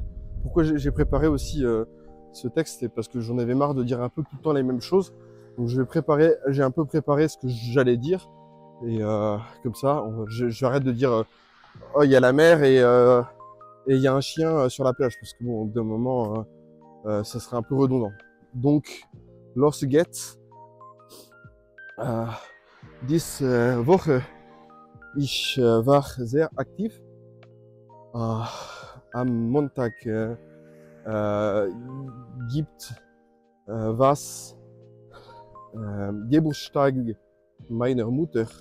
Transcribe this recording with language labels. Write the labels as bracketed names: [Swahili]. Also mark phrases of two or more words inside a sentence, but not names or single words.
[French] Pourquoi j'ai préparé aussi ce texte, c'est parce que j'en avais marre de dire un peu tout le temps les mêmes choses. Donc j'ai un peu préparé ce que j'allais dire. Et comme ça, j'arrête de dire oh, il y a la mer et il y a un chien sur la plage. Parce que bon, d'un moment, ça serait un peu redondant. Donc, [German] los geht. Diese Woche, ich war sehr aktiv. Am Montag gibt was Geburtstag meiner Mutter.